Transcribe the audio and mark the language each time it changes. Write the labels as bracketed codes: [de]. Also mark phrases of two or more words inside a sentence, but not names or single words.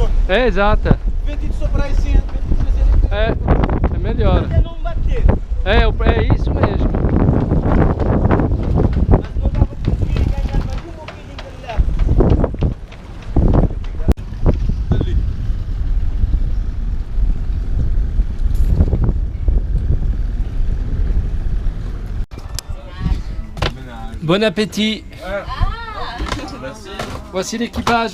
[it] Esatto. [pt] Vedi de soprar e senta, vedi de trazer ele. É melhor. Não bater. É isso mesmo. Mas não dá pra conseguir ganhar mais um pouquinho de leve. [fr] Bon appétit. Voici l'équipage.